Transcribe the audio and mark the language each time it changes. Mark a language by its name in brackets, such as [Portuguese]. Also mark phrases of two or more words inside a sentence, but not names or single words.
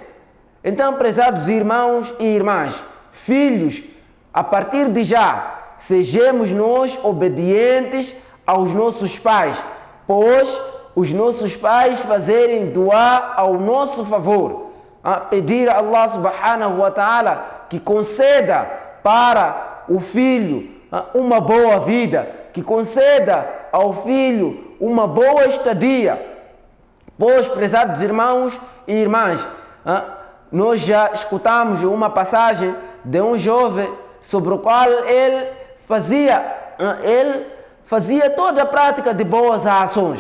[Portuguese] Então, prezados irmãos e irmãs, filhos, a partir de já, sejamos nós obedientes aos nossos pais, pois os nossos pais fazerem doar ao nosso favor, pedir a [Arabic] الله سبحانه وتعالى [Portuguese] que conceda para o filho uma boa vida, que conceda ao filho uma boa estadia. Pois, prezados irmãos e irmãs, nós já escutamos uma passagem de um jovem sobre o qual ele fazia toda a prática de boas ações.